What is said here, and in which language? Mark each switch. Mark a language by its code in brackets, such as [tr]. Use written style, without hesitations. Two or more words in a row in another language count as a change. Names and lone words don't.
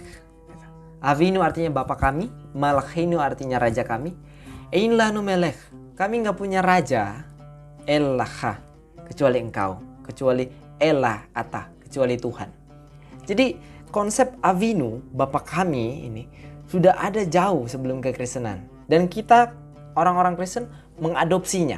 [id] Avinu artinya Bapa kami, Malkeinu artinya Raja kami, [he] אין לנו מלך. [id] Kami nggak punya raja, Elah, kecuali engkau, kecuali [he] אלא אתה, [id] kecuali Tuhan. Jadi konsep Avinu, Bapa kami ini sudah ada jauh sebelum kekristenan. Dan kita orang-orang Kristen mengadopsinya.